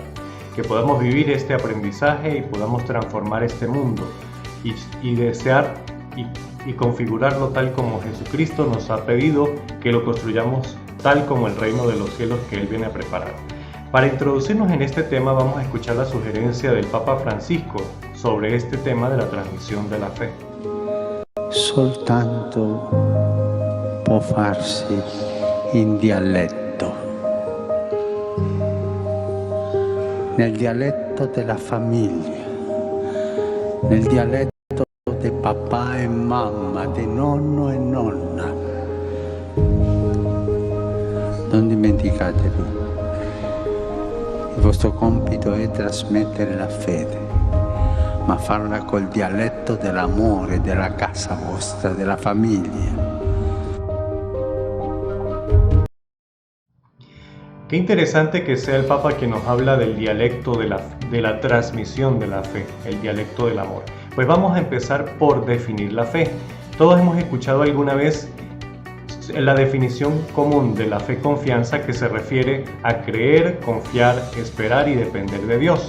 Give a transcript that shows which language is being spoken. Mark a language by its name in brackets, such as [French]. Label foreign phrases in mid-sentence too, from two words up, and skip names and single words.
[Spanish] Que podamos vivir este aprendizaje y podamos transformar este mundo y desear y configurarlo tal como Jesucristo nos ha pedido que lo construyamos tal como el reino de los cielos que Él viene a preparar. Para introducirnos en este tema vamos a escuchar la sugerencia del Papa Francisco sobre este tema de la transmisión de la fe. [Italian] Soltanto può farsi in dialetto, nel dialetto della famiglia, nel dialetto di papà e mamma, di nonno e nonna. Non dimenticatevi, il vostro compito è trasmettere la fede, ma farla col dialetto dell'amore, della casa vostra, della famiglia. [Spanish] Qué interesante que sea el Papa quien nos habla del dialecto de la transmisión de la fe, el dialecto del amor. Pues vamos a empezar por definir la fe. Todos hemos escuchado alguna vez la definición común de la fe confianza, que se refiere a creer, confiar, esperar y depender de Dios.